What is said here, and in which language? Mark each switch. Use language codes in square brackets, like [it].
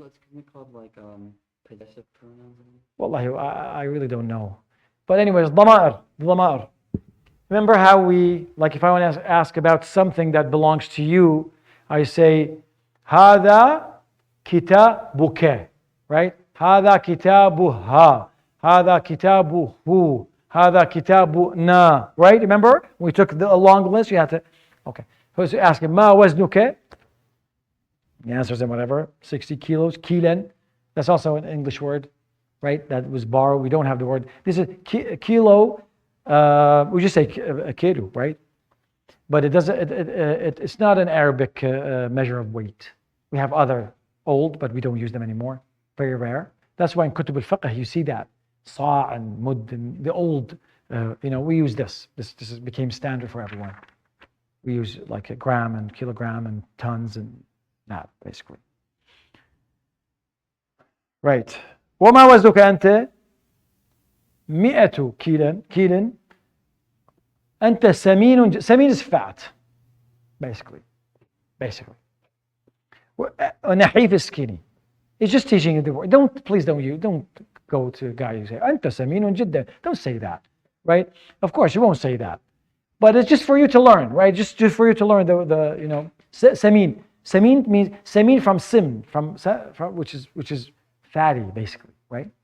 [en] It's kind of called like possessive pronouns. Wallahi, I really don't know. But anyways, dhama'ir. Remember how we, like if I want to ask about something that belongs to you, I say, [ar] هذا كتابك, [en] right? [ar] هذا كتابها, هذا كتابه, هذا كتابنا, [en] right? Remember? We took a long list, you had to, okay. So ask him, [ar] ما وزنك? [en] He answers him whatever, 60 kilos, kilen. That's also an English word, right? That was borrowed. We don't have the word. This is kilo. We just say a kilo, right? But it doesn't. It's not an Arabic measure of weight. We have other old, but we don't use them anymore. Very rare. That's why in Kutub al-Fiqh you see that sa' and mud and the old. We use this. This became standard for everyone. We use like a gram and kilogram and tons and that basically. Right. [ar] وما وزنك أنت 100 كيلا أنت سمين. [en] Samin is fat, basically. نحيف is skinny. It's just teaching you the word. Please don't go to a guy who say [ar] أنت سمين جدا. [en] Don't say that, right? Of course you won't say that, but it's just for you to learn, right? Just for you to learn the samin. Samin means samin from sim, from which is fatty, basically, right?